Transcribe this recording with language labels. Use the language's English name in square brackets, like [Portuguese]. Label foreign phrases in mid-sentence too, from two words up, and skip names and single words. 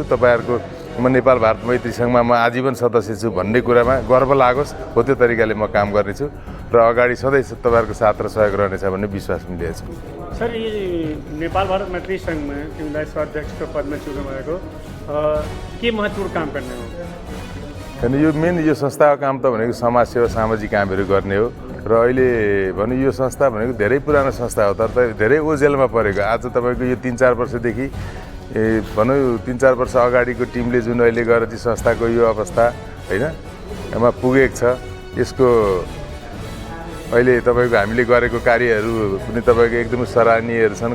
[Nepali] तपाईँहरूको म नेपाल भारत मैत्री सङ्घमा म आजीवन सदस्य छु भन्ने कुरामा गर्व लागोस्, हो त्यो तरिकाले म काम गर्नेछु र अगाडि सधैँ तपाईँहरूको साथ र सहयोग रहनेछ भन्ने विश्वास मिलेको छु। सर, ये नेपाल भारत मैत्री संघ में तिमीलाई अध्यक्ष को पद में चुन्नु भएको के महत्त्वपूर्ण काम गर्ने हो? यो मेन यो संस्थाको काम त भनेको समाज सेवा सामाजिक कामहरू गर्ने हो र अहिले भन्नु यो संस्था भनेको धेरै पुरानो संस्था हो तर धेरै ओझेलमा परेको। आज तपाईँको यो 3-4 वर्षदेखि भनौँ 3-4 वर्ष अगाडिको टिमले जुन अहिले गएर चाहिँ संस्थाको यो अवस्था होइन यसमा पुगेको छ, यसको अहिले तपाईँको हामीले गरेको कार्यहरू पनि तपाईँको एकदमै सराहनीयहरू छन्।